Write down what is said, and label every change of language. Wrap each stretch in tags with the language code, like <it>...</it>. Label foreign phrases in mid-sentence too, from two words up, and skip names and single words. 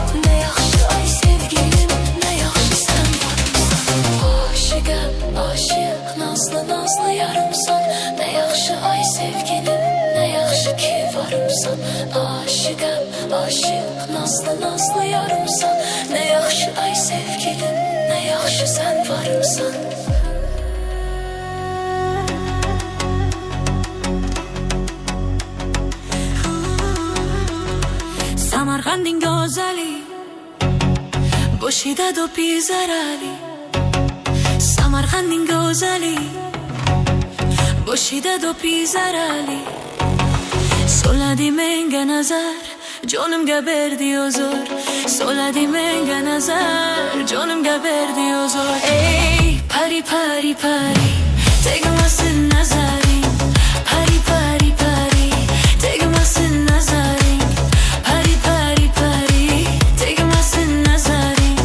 <az>Ne yaxşı ay sevgilim, ne yaxşı sen varımsan. Aşıqəm, aşıq, nazlı nazlı yarımsan. Ne yaxşı ay sevgilim, ne yaxşı ki varımsan. Aşıqəm, aşıq, nazlı nazlı yarımsan. Ne yaxşı ay sevgilim, ne yaxşı sen varımsan.</az> <uz>Samarqandin go'zali, boshida do'pi zarali. Samarqandin go'zali, boshida do'pi zarali. Soladi menga nazar, jonimga berdi huzur. Soladi menga nazar, jonimga berdi huzur. Ey pari pari pari, tegmasin nazaring. Pari pari pari, tegmasin nazaring. Pari pari pari, tegmasin nazaring.</uz>